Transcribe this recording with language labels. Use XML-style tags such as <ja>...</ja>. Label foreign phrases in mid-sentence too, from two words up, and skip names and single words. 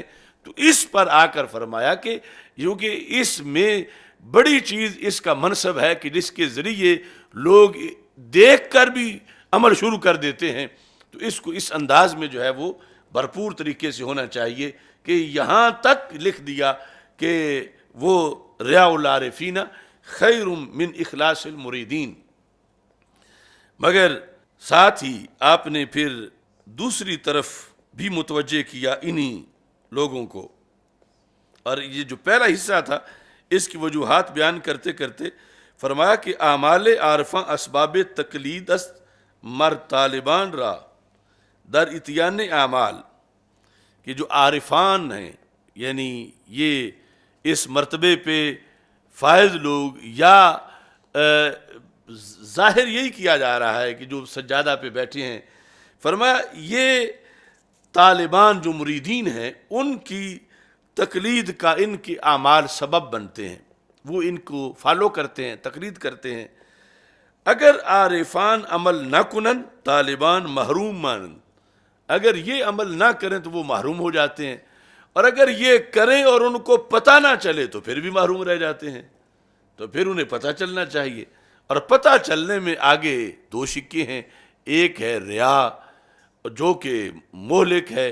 <ur>تو اس پر آ کر فرمایا کہ کیونکہ اس میں بڑی چیز اس کا منصب ہے کہ جس کے ذریعے لوگ دیکھ کر بھی عمل شروع کر دیتے ہیں، تو اس کو اس انداز میں جو ہے وہ بھرپور طریقے سے ہونا چاہیے کہ یہاں تک لکھ دیا کہ وہ</ur> <ar>ریاء العارفین خیر من اخلاص المریدین۔</ar> <ur>مگر ساتھ ہی آپ نے پھر دوسری طرف بھی متوجہ کیا انہی لوگوں کو، اور یہ جو پہلا حصہ تھا اس کی وجوہات بیان کرتے کرتے فرمایا کہ</ur> <fa>اعمال عارفاں اسباب تقلید است مر طالبان را در اتیان اعمال،</fa> <ur>کہ جو عارفان ہیں یعنی یہ اس مرتبے پہ فائز لوگ، یا ظاہر یہی کیا جا رہا ہے کہ جو سجادہ پہ بیٹھے ہیں، فرمایا یہ طالبان جو مریدین ہیں ان کی تقلید کا ان کے اعمال سبب بنتے ہیں، وہ ان کو فالو کرتے ہیں، تقلید کرتے ہیں۔</ur> <fa>اگر عارفان عمل نہ کنن طالبان محروم مانند،</fa> <ur>اگر یہ عمل نہ کریں تو وہ محروم ہو جاتے ہیں، اور اگر یہ کریں اور ان کو پتہ نہ چلے تو پھر بھی محروم رہ جاتے ہیں۔ تو پھر انہیں پتہ چلنا چاہیے، اور پتہ چلنے میں آگے 2 شکے ہیں، ایک ہے ریا، جو کہ مہلک ہے،</ur>